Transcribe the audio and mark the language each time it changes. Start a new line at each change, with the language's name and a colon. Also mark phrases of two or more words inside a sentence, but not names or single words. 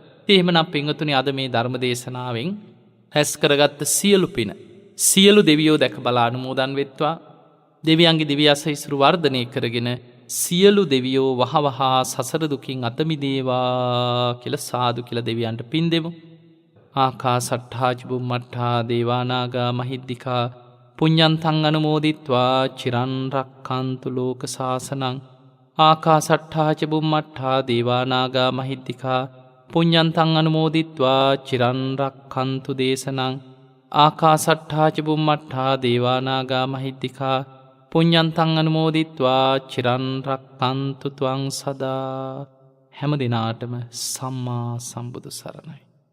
Sinhala: ඉතින් එහෙමනම් පින්වතුනි, අද මේ ධර්ම දේශනාවෙන් රැස් කරගත්ත සියලු පින සියලු දෙවියෝ දැක බලා අනුමෝදන් වෙත්වා. දෙවියන්ගේ දිව්‍ය ආශිර්වාද වර්ධනය කරගෙන සියලු දෙවියෝ වහවහා සසර දුකින් අත මිදේවා කියලා සාදු කියලා දෙවියන්ට පින් දෙමු.
Pali: ආකාසට්ඨා චුම්මට්ඨා දේවානාගා මහිද්దికා පුඤ්ඤන්තං අනුමෝදිත්වා චිරන් රක්ඛන්තු ලෝක සාසනං. ආකාසට්ඨා චුම්මට්ඨා දේවානාගා මහිද්దికා පුඤ්ඤන්තං අනුමෝදිත්වා චිරන් රක්ඛන්තු දේශනං. ආකාසට්ඨා චුම්මට්ඨා දේවානාගා මහිද්దికා පුඤ්ඤන්තං අනුමෝදිත්වා චිරන් රක්ඛන්තු ත්වං සදා.
Sinhala: හැම දිනාටම සම්මා සම්බුදු සරණයි.